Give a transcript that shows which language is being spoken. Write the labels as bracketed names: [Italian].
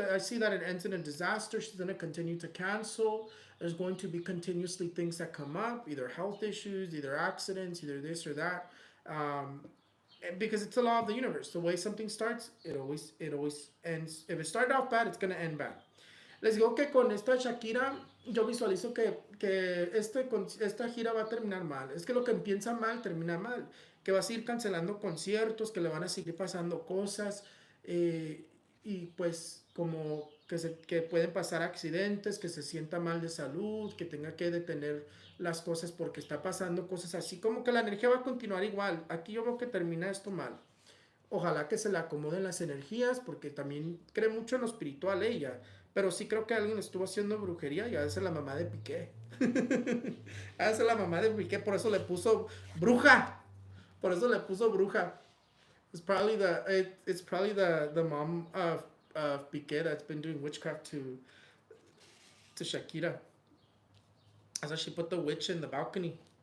[English] I see that it ends in a disaster. She's gonna continue to cancel. There's going to be continuously things that come up, either health issues, either accidents, either this or that. Um, because it's the law of the universe. The way something starts, it always ends. If it started off bad, it's gonna end bad. [Spanish] Les digo que con esta Shakira, yo visualizo que esta gira va a terminar mal. Es que lo que empieza mal, termina mal. Que va a seguir cancelando conciertos, que le van a seguir pasando cosas. Y pues como que pueden pasar accidentes, que se sienta mal de salud, que tenga que detener las cosas porque está pasando cosas así. Como que la energía va a continuar igual. Aquí yo veo que termina esto mal. Ojalá que se le acomoden las energías, porque también cree mucho en lo espiritual ella. Pero sí creo que alguien estuvo haciendo brujería y a veces la mamá de Piqué. A veces la mamá de Piqué, por eso le puso bruja. Por eso le puso bruja. [English] It's probably the mom of Piqué that's been doing witchcraft to Shakira. That's why she put the witch in the balcony.